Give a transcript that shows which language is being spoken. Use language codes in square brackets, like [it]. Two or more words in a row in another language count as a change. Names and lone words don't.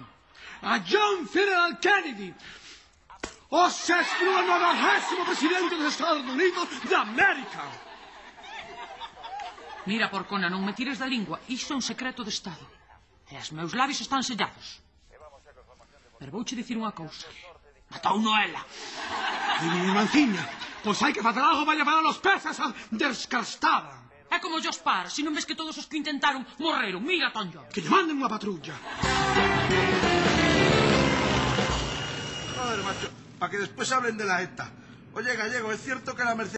[gl] A John Fitzgerald Kennedy. O 69º presidente dos Estados Unidos de América. Mira, porcona, non me tires da lingua. Iso é un secreto de Estado. E os meus labios están sellados. Pero vouche dicir unha cousa. Matou Noela. E miña irmanciña, pois hai que facer algo para [es] llevar a los peces [gl] a descastada. É como os par, se non ves que todos os que intentaron morreron. Mira, Tonjo. Que lle manden unha patrulla. [es] Joder, macho, para que después hablen de la ETA. Oye, Gallego, ¿es cierto que la Mercedes